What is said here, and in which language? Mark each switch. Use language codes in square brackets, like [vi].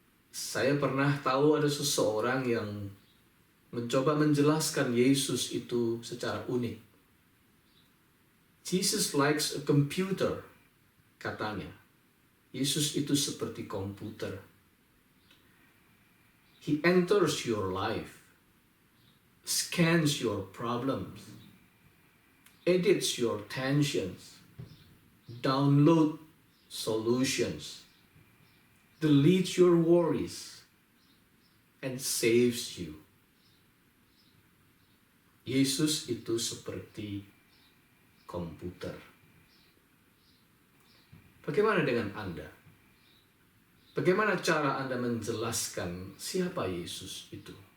[id] Saya pernah tahu ada seseorang yang mencoba menjelaskan Yesus itu secara unik. [en] Jesus likes a computer, [id] katanya. Yesus itu seperti komputer. [en] He enters your life, scans your problems, edits your tensions, download solutions, deletes your worries, and saves you. [id] Yesus itu seperti komputer. Bagaimana dengan Anda? Bagaimana cara Anda menjelaskan siapa Yesus itu?